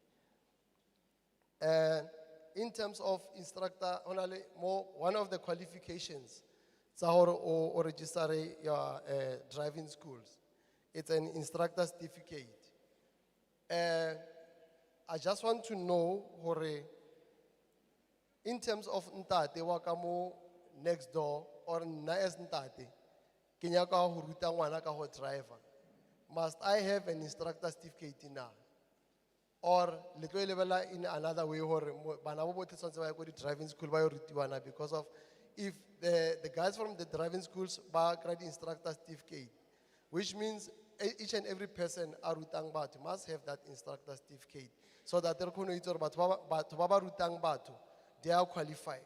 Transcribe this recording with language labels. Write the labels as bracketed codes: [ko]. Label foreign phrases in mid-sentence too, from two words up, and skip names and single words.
[en] And in terms of instructor, one of the qualifications or register your driving schools, it's an instructor certificate. I just want to know, in terms of [st] ntate wakamo [en] next door or na as ntate, [st] Kenya ka ho ruta ngwana ka ho [en] driver, must I have an instructor certificate now? Or in another way, the driving school because of if the guys from the driving schools grade instructor certificate, which means each and every person must have that instructor certificate, so that they are qualified.